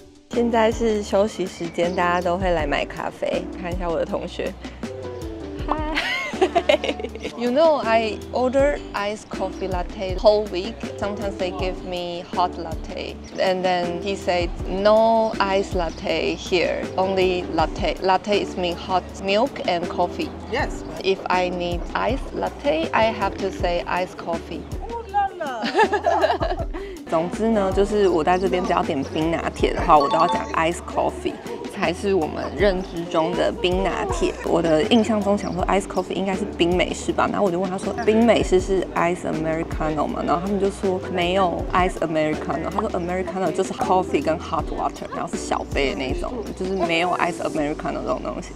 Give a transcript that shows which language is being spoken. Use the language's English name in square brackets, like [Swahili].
[Chinese] 现在是休息时间，大家都会来买咖啡。看一下我的同学。Hi. [English] You know, I order iced coffee latte whole week. Sometimes they give me hot latte. And then he said, no iced latte here, only latte. Latte is mean hot milk and coffee. Yes. If I need iced latte, I have to say iced coffee. Oh la la. [Chinese] 总之呢，就是我在这边只要点冰拿铁的话，我都要讲 [English] iced coffee。 [Chinese] 才是我们认知中的冰拿铁。我的印象中想说 [English] ice coffee [Chinese] 应该是冰美式吧，然后我就问他说冰美式是 [English] ice americano [Chinese] 吗？然后他们就说没有 ice americano， 他说 americano 就是 coffee 跟 [English] hot water， [Chinese] 然后是小杯的那种，就是没有 ice americano 这种东西。